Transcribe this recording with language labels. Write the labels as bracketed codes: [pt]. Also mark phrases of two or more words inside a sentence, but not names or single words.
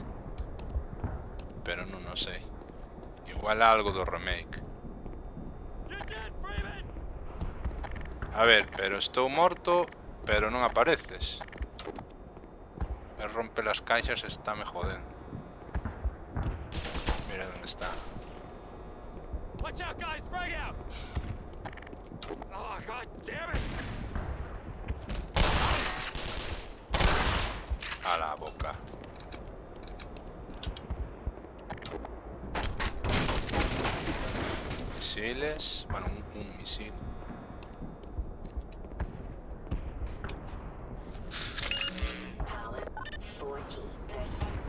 [gl] Pero non o sei. Igual algo do remake. A ver, pero estou morto, pero non apareces. [es] Me rompe las [gl] caixas, está me jodendo. Mira onde está. [en] Watch out, guys! Frag out! Oh, god damn it! [es] A la boca. Misiles. Bueno, un misil. [en] Power 14%.